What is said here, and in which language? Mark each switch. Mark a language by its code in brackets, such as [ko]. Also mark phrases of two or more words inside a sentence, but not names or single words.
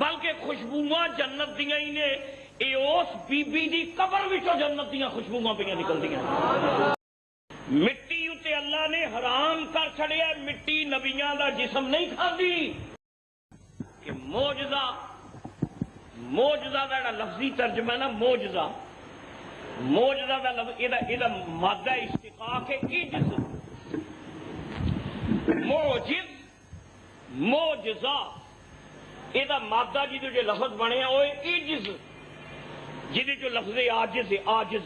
[pa] خوشبواں جنت دیاں ہی نے، اے اس بی بی دی قبر وچوں جنت دیاں خوشبواں پہ نکلدیاں۔ مٹی اتے اللہ نے حرام کر چھڑیا، مٹی نبیاں دا جسم نہیں کھاندی۔ کہ معجزہ دا جڑا لفظی ترجمہ ہے نا، معجزہ دا لفظ یہ مادہ اشتقاق ہے عجز، معجزہ یہ مادہ جی جو لفظ بنے وہ عجز، جی جو لفظ عاجز ہے، عاجز۔